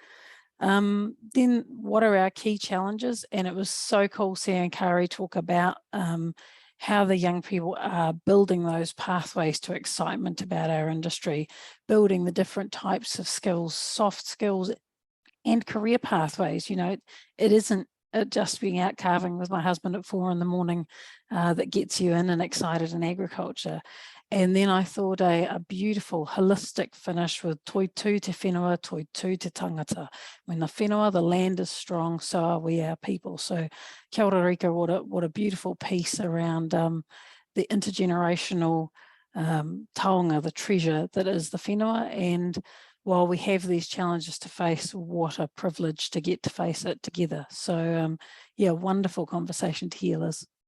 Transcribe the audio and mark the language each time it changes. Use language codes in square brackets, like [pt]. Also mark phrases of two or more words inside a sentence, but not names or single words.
[en] Then what are our key challenges? And it was so cool seeing Kari talk about how the young people are building those pathways to excitement about our industry, building the different types of skills, soft skills and career pathways. You know, it isn't just being out carving with my husband at 4 in that gets you in and excited in agriculture. And then I thought a beautiful holistic finish with [mi] toitu te whenua, toitu te tangata. [en] When the whenua, the land is strong, so are we, our people. [mi] So kia ora rika, [en] what a beautiful piece around the intergenerational taonga, the treasure that is the whenua. And while we have these challenges to face, what a privilege to get to face it together. So yeah, wonderful conversation to hear, Liz.